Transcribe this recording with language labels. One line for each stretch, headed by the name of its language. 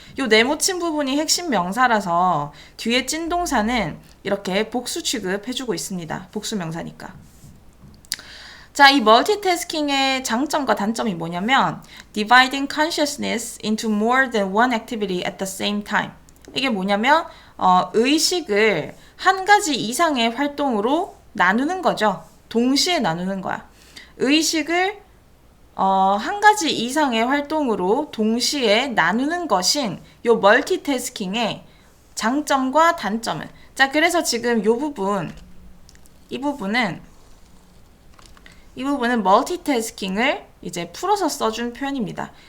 Korean: 요 네모친 부분이 핵심 명사라서 뒤에 찐동사는 이렇게 복수 취급해주고 있습니다. 복수 명사니까. 자, 이 멀티태스킹의 장점과 단점이 뭐냐면
English: dividing consciousness into more than one activity at the same time.
Korean: 이게 뭐냐면 의식을 한 가지 이상의 활동으로 나누는 거죠. 동시에 나누는 거야. 의식을 한 가지 이상의 활동으로 동시에 나누는 것인 요 멀티태스킹의 장점과 단점은, 자, 그래서 지금 이 부분은 멀티태스킹을 이제 풀어서 써준 표현입니다.